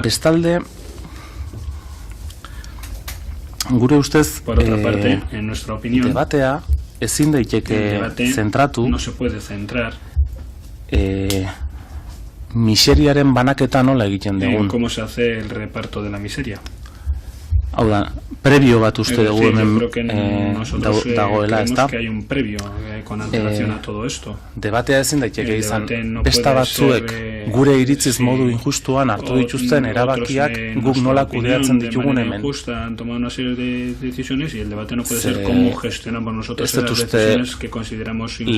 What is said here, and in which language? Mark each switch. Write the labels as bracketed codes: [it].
[eu] Bestalde, gure ustez, [es] por otra parte, en nuestra opinión, [eu] debatea ezin daiteke zentratu, [es] no se puede centrar [eu] miseriaren banaketa nola egiten dugun. [es] ¿Cómo se hace el reparto de la miseria? [eu] Hau da, previo bat uste dugu hemen dagoela, ez da? [es] Que hay un previo con antelación a todo esto. [eu] Debatea ezin daiteke izan, besta batzuek gure iritziz modu injustuan hartu dituzten erabakiak guk nola kudeatzen ditugun hemen. [es] Han tomado una serie de decisiones y el debate no puede ser cómo gestionamos nosotros las decisiones que consideramos injustas.